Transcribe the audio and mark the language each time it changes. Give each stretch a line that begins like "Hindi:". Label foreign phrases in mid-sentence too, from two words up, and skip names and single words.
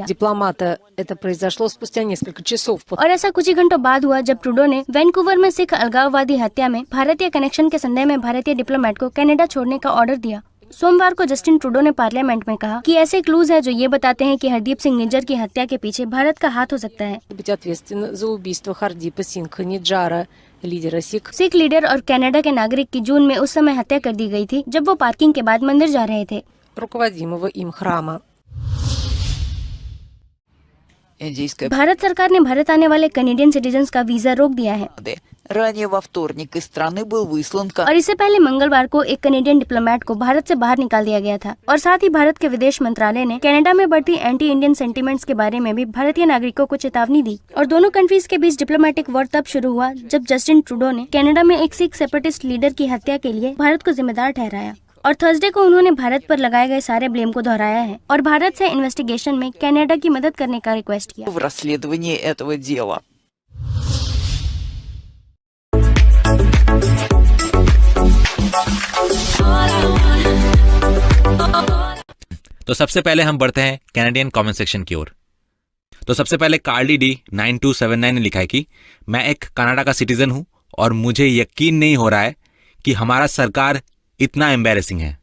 Russian: дипломата. Это произошло спустя несколько часов.
Hindi: और ऐसा कुछ ही घंटों बाद हुआ जब ट्रूडो ने वैंकूवर में सिख अलगाववादी हत्या में भारतीय कनेक्शन के संदेह में भारतीय डिप्लोमेट को कनाडा छोड़ने का ऑर्डर दिया। सोमवार को जस्टिन ट्रूडो ने पार्लियामेंट में कहा कि ऐसे क्लूज हैं जो ये बताते हैं कि हरदीप सिंह निज्जर की हत्या के पीछे भारत का हाथ हो सकता है।
Russian: Быть ответственна за убийство Хардипа Сингха Ниджара, лидера СИК.
Hindi: सिख लीडर और कनाडा के नागरिक की जून में उस समय हत्या कर दी गई थी जब वो पार्किंग के बाद मंदिर जा रहे थे।
Russian: руководимого им храма.
Hindi: भारत सरकार ने भारत आने वाले
English: Canadian citizens
Hindi: का वीजा रोक दिया है।
Russian: Ранее во вторник из страны был выслан
Hindi: और इससे पहले मंगलवार को एक
English: Canadian diplomat
Hindi: को भारत से बाहर निकाल दिया गया था और साथ ही भारत के विदेश मंत्रालय ने कनाडा में बढ़ती
English: anti Indian sentiments
Hindi: के बारे में भी भारतीय नागरिकों को चेतावनी दी। और दोनों कंट्रीज के बीच
English: diplomatic war
Hindi: तब शुरू हुआ जब जस्टिन ट्रूडो ने कनाडा में एक
English: Sikh separatist leader
Hindi: की हत्या के लिए भारत को जिम्मेदार ठहराया और थर्सडे को उन्होंने भारत पर लगाए गए सारे ब्लेम को दोहराया है और भारत से इन्वेस्टिगेशन में कनाडा की मदद करने का रिक्वेस्ट किया।
Russian: в расследовании этого दела.
Hindi: तो सबसे पहले हम बढ़ते हैं
English: Canadian comment section
Hindi: की ओर। तो सबसे पहले कार्ली डी 9279 ने लिखा है कि मैं एक कनाडा का सिटीजन हूं और मुझे यकीन नहीं हो रहा है कि हमारा सरकार इतना एम्बैरेसिंग है।